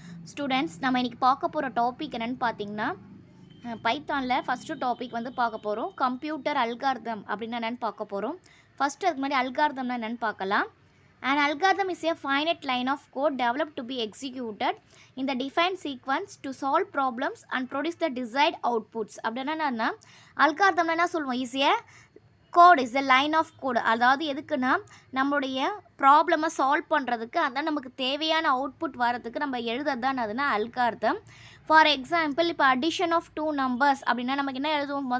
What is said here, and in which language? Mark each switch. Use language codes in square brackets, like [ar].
[ta] Students நம்ம இன்றைக்கி பார்க்க போகிற டாபிக் என்னென்னு பார்த்தீங்கன்னா பைத்தானில் ஃபஸ்ட்டு டாபிக் வந்து பார்க்க போகிறோம். கம்ப்யூட்டர் அல்காரிதம் அப்படின்னா என்னென்னு பார்க்க போகிறோம். ஃபஸ்ட்டு அதுக்கு முன்னாடி அல்காரிதம்னா என்னென்னு பார்க்கலாம். [en] An algorithm is a finite line of code developed to be executed in the defined sequence to solve problems and produce the desired outputs. [ta] அப்படின்னா என்ன அல்காரிதம்னா என்ன சொல்லுவோம்? ஈஸியாக [en] Code is a line of code. [ta] அதாவது எதுக்குன்னா நம்மளுடைய ப்ராப்ளமை சால்வ் பண்ணுறதுக்கு அதான் நமக்கு தேவையான அவுட்புட் வரதுக்கு நம்ம எழுதுறது தான் அதுனா அல்காரிதம். ஃபார் எக்ஸாம்பிள் இப்போ அடிஷன் ஆஃப் 2 நம்பர்ஸ் அப்படின்னா நமக்கு என்ன எழுதுவோம்?